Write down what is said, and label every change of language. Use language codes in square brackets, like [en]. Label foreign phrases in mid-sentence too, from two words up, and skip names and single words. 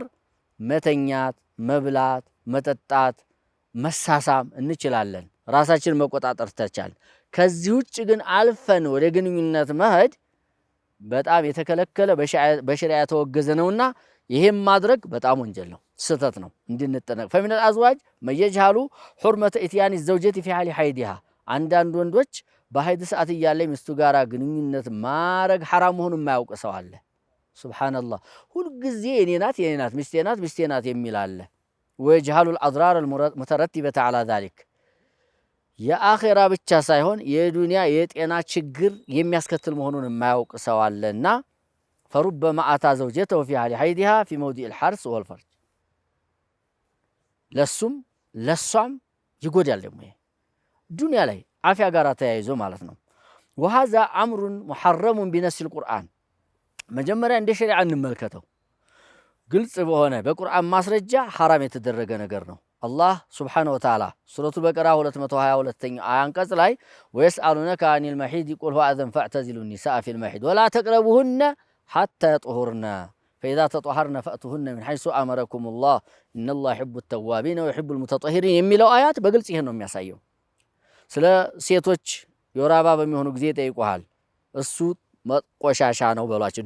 [am] መተኛት፣ መብላት፣ መጠጣት፣ መሳሳም እንችላለን ራሳችን መቆጣጠር ተቻል። ከዚህ ውጭ ግን አልፈን ወደ ግንኙነት መሄድ በጣም የተከለከለ በሸሪዓ የተወገዘ ነውና ይሄም ማድረግ በጣም ወንጀል ነው፣ ስተት ነው። እንድንጠነቅ [ar] فمن الازواج من يجهل حرمه اتيان الزوجه في حال حيضها። [am] አንዳንድ ወንዶች በሐይድ ሰዓት እያለ ሚስቱ ጋራ ግንኙነት ማረግ حرام መሆኑን የማያውቅ ሰው አለ። ሱብሃንአላህ። ሁሉ ጊዜ የኔ ናት የኔ ናት ሚስቴ ናት የሚል አለ። [ar] ويجهل الاضرار المترتبه على ذلك። [am] የአኺራ ብቻ ሳይሆን የዱንያ የጤና ችግር የሚያስከትል መሆኑን የማያውቅ ሰው አለና [ar] فربما اتى زوجته في حال حيضها في موضع الحرث والفرج። [am] ለሷም ይጎዳል ደግሞ ዱንያ ላይ አፊያ ጋር ተያይዞ ማለት ነው። [ar] وهذا امر محرم بنص القرآن። [am] መጀመሪያ እንደ ሸሪዓ እንመልከተው። ግልጽ በሆነ በቁርአን ማስረጃ حرام የተደረገ ነገር ነው። አላህ [ar] سبحانه وتعالى [am] ሱረቱል በቀራ 222ኛው አንቀጽ ላይ [ar] ويسألونك عن المحيض قل هو أذى فاعتزلوا النساء في المحيض ولا تقربوهن حتى يطهرن فإذا تطهرن فأتوهن من حيث أمركم الله إن الله يحب التوابين ويحب المتطهرين [am] የሚለው አያት በግልጽ ይሄን ነው የሚያሳየው። ስለ ሴቶች የወር አበባ በሚሆኑ ጊዜ ይጠይቁሃል። እሱ ቆሻሻ ነው በሏቸው፣